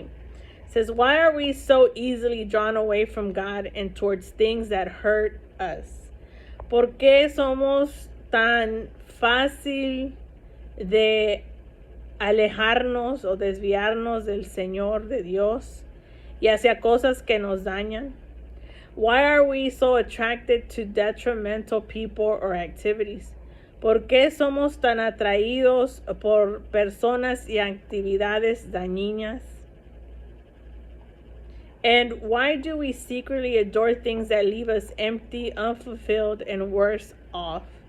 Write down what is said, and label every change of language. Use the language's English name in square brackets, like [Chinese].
[English] It says, why are we so easily drawn away from God and towards things that hurt us? [Spanish] ¿Por qué somos tan fácil de alejarnos o desviarnos del Señor, de Dios, y hacia cosas que nos dañan? [English] Why are we so attracted to detrimental people or activities? [Spanish] ¿Por qué somos tan atraídos por personas y actividades dañinas? [English] And why do we secretly adore things that leave us empty, unfulfilled, and worse off?